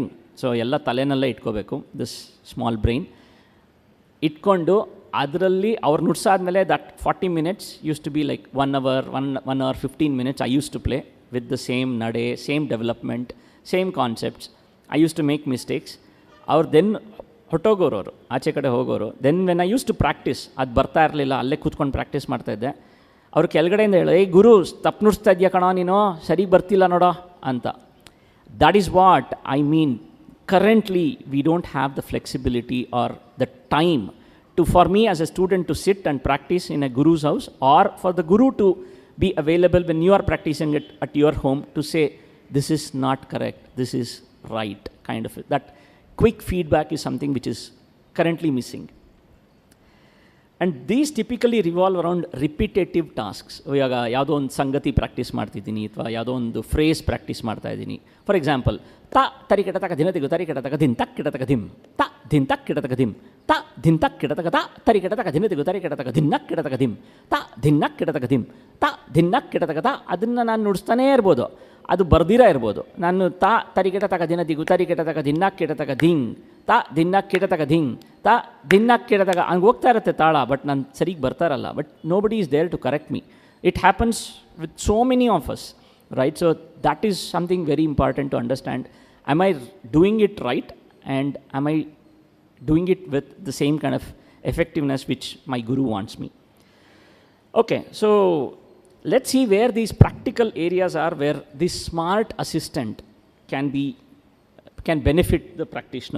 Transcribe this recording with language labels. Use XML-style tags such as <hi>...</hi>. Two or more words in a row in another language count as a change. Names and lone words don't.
<en>So</en> <kn>ಎಲ್ಲ ತಲೆನಲ್ಲ ಇಟ್ಕೋಬೇಕು,</kn> <en>this small brain</en> <kn>ಇಟ್ಕೊಂಡು ಅದರಲ್ಲಿ</kn> <en>our nudsadmele that 40 minutes used to be like 1 hour 15 minutes I used to play with the same nade, same development, same concepts. I used to make mistakes. Our then</en> <kn>ಹೊಟ್ಟೋಗೋರು ಆಚೆ ಕಡೆ ಹೋಗೋರು.</kn> <en>then when I used to practice,</en> <kn>ಅದು ಬರ್ತಾ ಇರಲಿಲ್ಲ, ಅಲ್ಲೇ ಕೂತ್ಕೊಂಡು ಪ್ರಾಕ್ಟೀಸ್ ಮಾಡ್ತಾಯಿದ್ದೆ. ಅವರು ಕೆಳಗಡೆಯಿಂದ ಹೇಳೋ ಏಯ್ ಗುರು ತಪ್ಪು ನುಡಿಸ್ತಾ ಇದೆಯಾ ಕಣೋ ನೀನು, ಸರಿಗೆ ಬರ್ತಿಲ್ಲ ನೋಡೋ ಅಂತ.</kn> <en>That is what I mean. Currently, we don't have the flexibility or the time for me as a student to sit and practice in a guru's house, or for the guru to be available when you are practicing it at your home to say, this is not correct, this is right, kind of. That quick feedback is something which is currently missing. And these typically revolve around repetitive tasks.</en> <kn>ಇವಾಗ ಯಾವುದೋ ಒಂದು ಸಂಗತಿ ಪ್ರಾಕ್ಟೀಸ್ ಮಾಡ್ತಿದ್ದೀನಿ, ಅಥವಾ ಯಾವುದೋ ಒಂದು ಫ್ರೇಸ್ ಪ್ರಾಕ್ಟೀಸ್ ಮಾಡ್ತಾ ಇದ್ದೀನಿ.</kn> <en>for example,</en> <kn>ತ ತರಿ ಕೆಟ ತಕ ದಿನ ತೆಗು ತರಿ ಕೆಟ ತಕ ದಿನ್ ತಕ್ ಕೆಟ ತಕ ದಿಮ್ ತ ದಿನ್ ತಕ್ ಕೆಟ ತಕ ದಿಮ್ ತ ದಿನ್ ತಕ್ ಕೆಟ ತಕ ತ ತರಿ ಕೆಟ ತಕ ದಿನ ತೆಗು ತರಿ ಕೆಟ ತಕ ದಿನ್ನಕ್ ಕೆಟ ತಕ ದಿಮ್ ತ ದಿನ್ನಕ್ ಕೆಟ ತಕ ದಿಮ್ ತ ದಿನ್ನಕ್ ಕೆಟ ತಕ ತ. ಅದನ್ನು ನಾನು ನುಡಿಸ್ತಾನೇ ಇರ್ಬೋದು, ಅದು ಬರ್ದಿರ ಇರ್ಬೋದು. ನಾನು ತ ತರಿ ಕೆಟ ತಕ ದಿನ ದಿಗು ತರಿ ಕೆಟ ತಕ ದಿನ್ನಕ್ ಕೆಟ ತಕ ದಿಂಗ್ ತ ದಿನ್ನಕ್ ಕೆಟ ತಕ ದಿಂಗ್ ತ ದಿನ್ನಕ್ ಕೆಟ ತಕ ಹಂಗೆ ಹೋಗ್ತಾ ಇರುತ್ತೆ ತಾಳ, ಬಟ್ ನಾನು ಸರಿಗೆ ಬರ್ತಾ ಇರಲ್ಲ.</kn> <en>but nobody is there to correct me. It happens with so many of us, right? So that is something very important to understand. Am I doing it right, and am I doing it with the same kind of effectiveness which my guru wants me? Okay, so let's see where these practical areas are where this smart assistant can benefit the practitioner.</en>